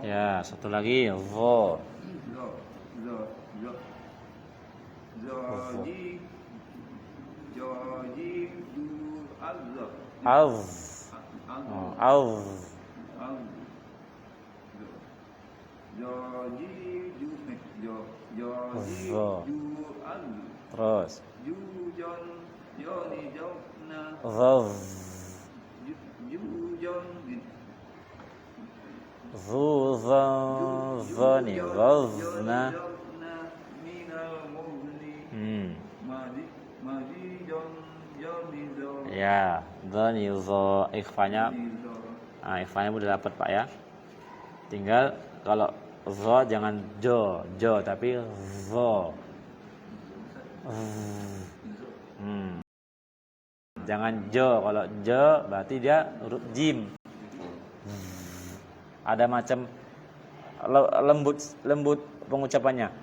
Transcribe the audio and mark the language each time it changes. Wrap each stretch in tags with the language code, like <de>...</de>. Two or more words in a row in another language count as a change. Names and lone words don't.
<id>Ya, satu lagi vo. Joji du azza. Av. Av. Joji du Joji Vo. du azza. Terus. Ju jon Yoni jokna. Vav. Ju jon Vu vani vavna. Ya, dhani dho ikhfanya. Ikhfanya udah dapat Pak ya. Tinggal kalau dho jangan jo tapi dho. Jangan jo, kalau jo berarti dia huruf jim. Ada macam lembut pengucapannya.</id>